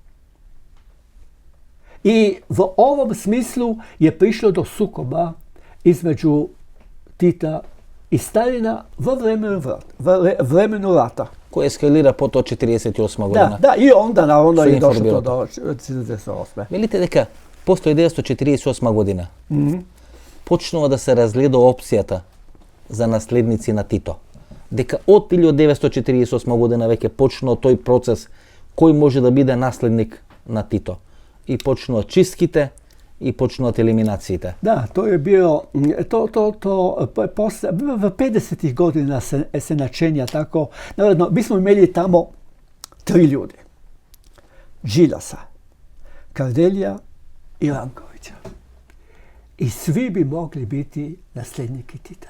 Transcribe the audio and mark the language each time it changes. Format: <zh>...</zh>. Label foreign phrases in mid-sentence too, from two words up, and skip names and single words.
<hr>I v ovom smislu je prišlo do sukoba između Tita i Stalina v vremenu rata. Koji eskalira po to 48. godina. Da, i onda naravno je došlo to do 48.</hr> <mk>Velite дека постои 1948. година. Počnува да се разгледа опцијата за наследници на Тито. Дека од 1948 година веќе почнува тој процес кој може да биде наследник на Тито. И почнуваат чистките и почнуваат елиминациите.</mk> <hr>Да, to je bio, v 50-ih godina se načenja tako. Naravno, mi smo imeli tamo 3 ljudi. Đilasa, Kardelja i Rankovića. I svi bi mogli biti nasljedniki Tita.</hr>